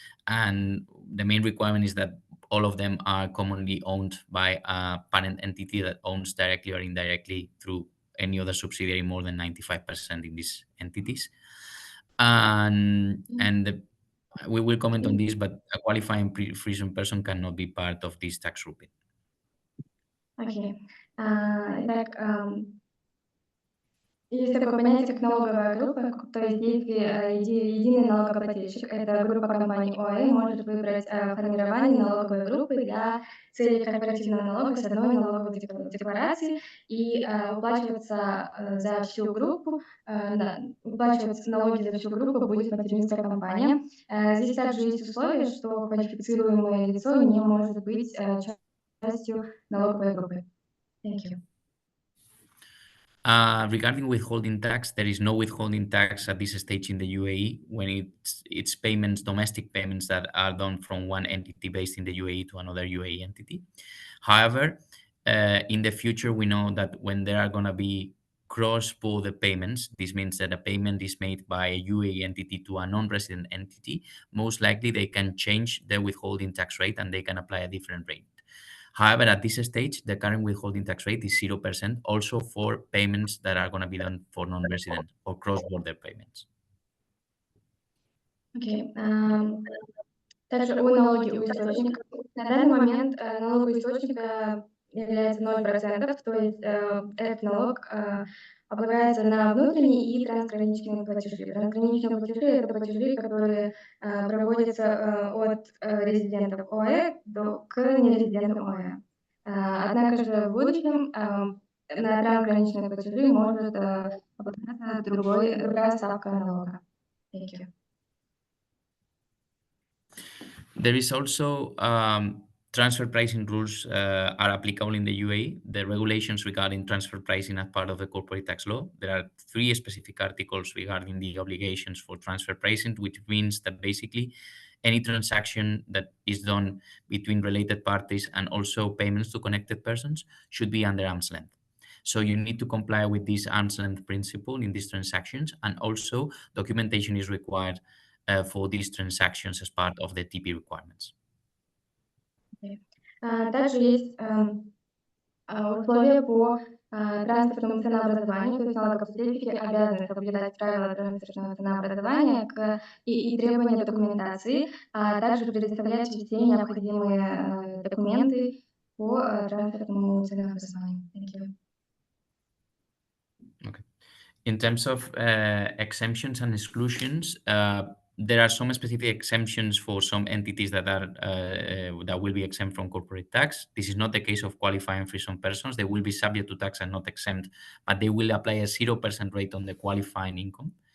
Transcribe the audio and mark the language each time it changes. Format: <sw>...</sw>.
<en>And the main requirement is that all of them are commonly owned by a parent entity that owns directly or indirectly through any other subsidiary more than 95% in these entities. And we will comment on this, but a qualifying pre-freezing person cannot be part of this tax grouping.</en> <ru>окей. Итак, есть такое понятие, как налоговая группа, то есть если единый налогоплательщик, это группа компаний ОАЭ, может выбрать формирование налоговой группы для целей корпоративного налога с одной налоговой декларацией и уплачиваться за всю группу, уплачиваться налоги за всю группу будет материнская компания. Здесь также есть условие, что квалифицируемое лицо не может быть частью налоговой группы.</ru> <en>Thank you. Regarding withholding tax, there is no withholding tax at this stage in the UAE when it's payments, domestic payments that are done from one entity based in the UAE to another UAE entity. However, in the future, we know that when there are going to be cross-border payments, this means that a payment is made by a UAE entity to a non-resident entity, most likely they can change their withholding tax rate and they can apply a different rate. However, at this stage, the current withholding tax rate is 0%, also for payments that are going to be done for non-resident or cross-border payments.</en> <ru>Окей. Также о налоге у источника. На данный момент налог у источника является 0%, то есть этот налог облагается на внутренние и трансграничные платежи. Трансграничные платежи – это платежи, которые проводятся от резидентов ОАЭ к нерезидентам ОАЭ. Однако же в будущем на трансграничные платежи может облагаться другая ставка налога.</ru> <en>Thank you. There is also transfer pricing rules are applicable in the UAE. The regulations regarding transfer pricing are part of the corporate tax law. There are 3 specific articles regarding the obligations for transfer pricing, which means that basically any transaction that is done between related parties and also payments to connected persons should be under arm's length. So you need to comply with this arm's length principle in these transactions, and also documentation is required for these transactions as part of the TP requirements.</en> <ru>Также есть условия по транспортному ценообразованию, то есть налогоплательщики обязаны соблюдать правила транспортного ценообразования и требования документации, а также предоставлять все необходимые документы по транспортному ценообразованию.</ru> <en>Thank you. Okay. In terms of exemptions and exclusions, there are some specific exemptions for some entities that are that will be exempt from corporate tax. This is not the case of qualifying free-zone persons. They will be subject to tax and not exempt, but they will apply a 0% rate on the qualifying income.</en>